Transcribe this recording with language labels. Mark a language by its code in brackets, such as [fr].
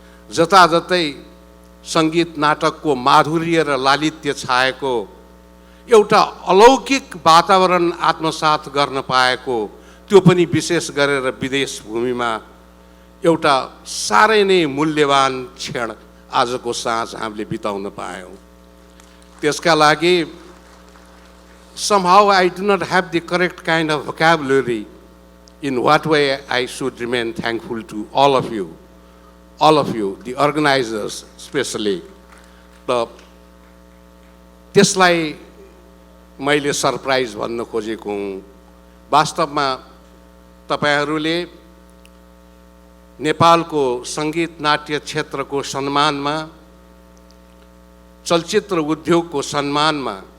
[ne] जताजतै सङ्गीत नाटकको माधुर्य र लालित्य छाएको एउटा अलौकिक वातावरण आत्मसात गर्न पाएको, त्यो पनि विशेष गरेर विदेश भूमिमा एउटा साह्रै नै मूल्यवान क्षण आजको साँझ हामीले बिताउन पायौँ। त्यसका लागि [en] somehow I do not have the correct kind of vocabulary in what way I should remain thankful to all of you, the organizers especially. [ne] त्यसलाई मैले सरप्राइज भन्न खोजेको हुँ। वास्तवमा तपाईहरूले नेपालको सङ्गीत नाट्य क्षेत्रको सम्मानमा, चलचित्र उद्योगको सम्मानमा